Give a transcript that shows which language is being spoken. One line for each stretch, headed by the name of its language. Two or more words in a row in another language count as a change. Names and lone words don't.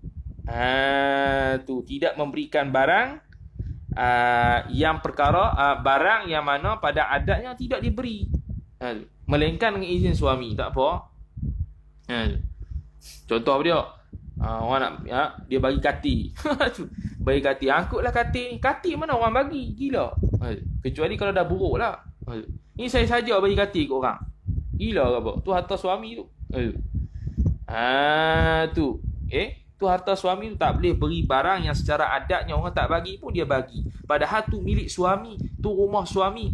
Malay: Tidak memberikan barang yang perkara barang yang mana pada adatnya tidak diberi, melainkan dengan izin suami, tak apa. Contoh dia, orang nak dia bagi kati. Bagi kati, angkutlah kati ni. Kati mana orang bagi, gila. Kecuali kalau dah buruk lah. Ni saya saja bagi kati ke orang, gila ke apa? Tu harta suami tu. Tu harta suami tu, tak boleh beri barang yang secara adatnya orang tak bagi pun dia bagi. Padahal tu milik suami, tu rumah suami.